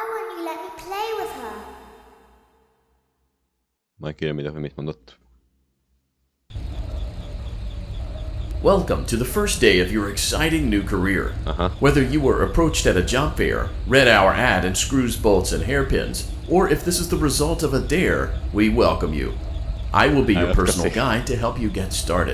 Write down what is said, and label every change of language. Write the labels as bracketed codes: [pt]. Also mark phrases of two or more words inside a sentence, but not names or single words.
[en] won't you let me play with her? [hu] Majd kérem ide, hogy mit mondott. [en] Welcome to the first day of your exciting new career. Whether you were approached at a job fair, read our ad in screws, bolts, and hairpins, or if this is the result of a dare, we welcome you. I will be your personal guide to help you get started.